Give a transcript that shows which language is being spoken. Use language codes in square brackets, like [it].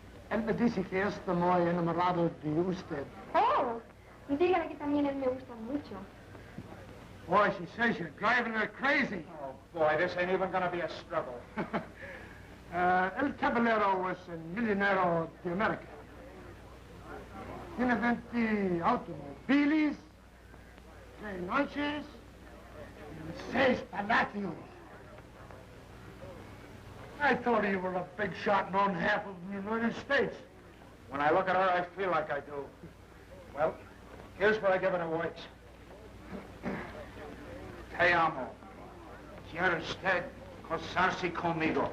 [es] Él me dice que está muy enamorado de usted. Oh, dígale que también él me gusta mucho. [en] Boy, she says you're driving her crazy. Oh, boy, this ain't even gonna be a struggle. El Caballero was a millionaire de America. Tiene 20 automobiles, 3 lunches, and 6 palacios. I thought you were a big shot and owned half of the United States. When I look at her, I feel like I do. Well, here's where I give it a works. [es] Te amo. Quiero usted casarse conmigo.